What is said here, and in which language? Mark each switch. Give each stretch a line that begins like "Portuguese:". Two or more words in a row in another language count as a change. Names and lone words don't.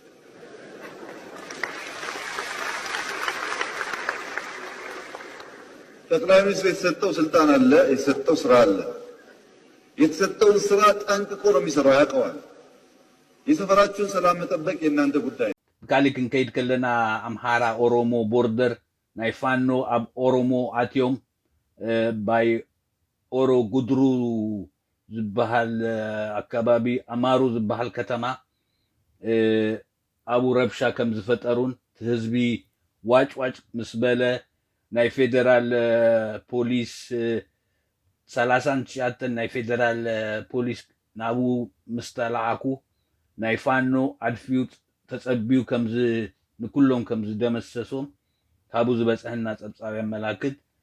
Amharic: ጠቅላይ ሚኒስትሩ የተሰጠው ስልጣን አለ የተሰጠው ስራ አለ የተሰጠውን ስራ ጠንቅቆ ነው የሚሰራው ያውቀዋል የሰፈራችሁን ሰላም መጠበቅ የእናንተ ጉዳይ
Tigrinya: ካሊ ክንከይድ ከለና አምሃራ ኦሮሞ ቦርደር ናይ ፋኖ አብ ኦሮሞ አትዮም ባይ ኦሮ ጉድሩ ዝበሃል አካባቢ አማሩ ዝበሃል ከተማ አቡ ረብሻ ከም ዝፈጠሩን ህዝቢ ዋጭዋጭ ምስበለ ናይ ፌደራል ፖሊስ 39 ናይ ፌደራል ፖሊስ ናቡ ምስተላዓኩ ናይ ፋኖ አድፊዩ ተጸቢዩ ከምዝ ንኩሎም ከምዝ ደመሰሶም ካቡ ዝበፅሐና ፀብፃብ ያመላክት